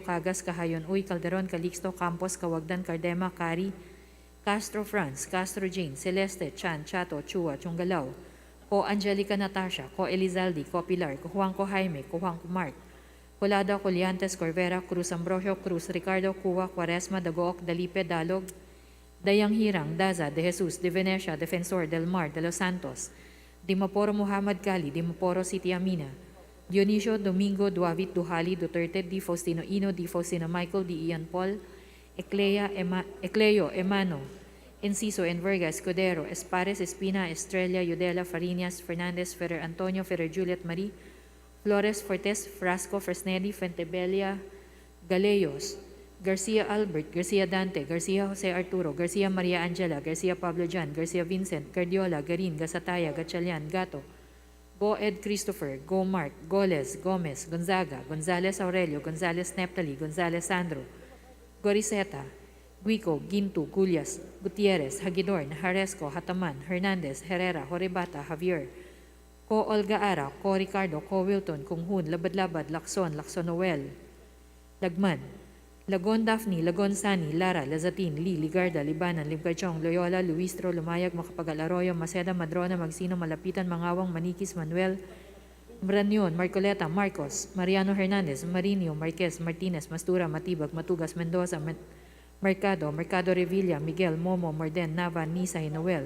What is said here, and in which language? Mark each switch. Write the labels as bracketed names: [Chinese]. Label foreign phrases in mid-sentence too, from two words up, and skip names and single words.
[Filipino] Cagas, Cahayon, Uy, Calderon, Calixto, Campos, Kawagdan, Cardema, Cari, Castro France, Castro Jane, Celeste, Chan, Chato, Chua, Chungalao, Ko Angelica Natasha, Ko Elizalde, Ko Pilar, Ko Juanco Jaime, Ko Juanco Mark, Colada, Coliantes, Corvera, Cruz Ambrosio, Cruz, Ricardo, Cuba, Quaresma, Dagook, Dalipe, Dalog, Dayang Hirang, Daza, De Jesus, De Venecia, Defensor, Del Mar, De Los Santos, Dimaporo Muhammad Kali, Dimaporo City Amina, Dionisio Domingo Duavit Duhali, Duterte, Di Faustino Ino, Di Faustino Michael, Di Ian Paul, Ecleo, Emano, Enciso, Enverga, Escudero, Espares, Espina, Estrella, Yudela, Farinas, Fernandez, Ferrer Antonio, Ferrer Juliet Marie, Flores, Fortes, Frasco, Fresnelli, Fentebelia, Galeyos, Garcia Albert, Garcia Dante, Garcia Jose Arturo, Garcia Maria Angela, Garcia Pablo Jan, Garcia Vincent, Guardiola, Garin, Gasataya, Gatchalian, Gato, Go Ed Christopher, Go Mark, Goles, Gomez, Gonzaga, Gonzales Aurelio, Gonzales Neptali, Gonzales Sandro, Goriseta, Guico, Gintu, Gullias, Gutierrez, Hagidorn, Haresco, Hataman, Hernandez, Herrera, Horebata, Javier, Ko Olga Ara, Ko Ricardo, Ko Wilton, Kunghun, Labad-Labad, Lacson, Lacson Noel, Lagman, Lagon Daphne, Lagon Sani, Lara, Lazatin, Lee, Ligarda, Libanan, Limcarchong, Loyola, Luistro, Lumayag, Makapagal Arroyo, Maceda, Madrona, Magsino, Malapitan, Mangawang, Manikis, Manuel, Branyon, Marcoleta, Marcos, Mariano Hernandez, Marinio, Marquez, Martinez, Mastura, Matibag, Matugas, Mendoza, Mercado Revilla, Miguel, Momo, Morden, Nava, Nisay, Noel.